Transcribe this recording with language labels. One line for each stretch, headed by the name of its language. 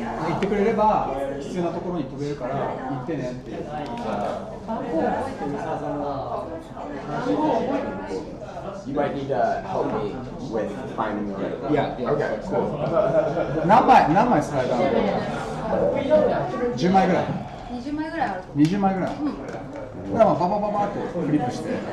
Japanese: 言ってくれれば必要なところに飛べるから行ってねっていう。
English: You might need to help me with finding the right one. Yeah. Okay, cool.
Japanese: 何枚スライドあるの？10枚ぐらい。 20枚ぐらいある。 20枚ぐらい。だからまあババババってフリップして。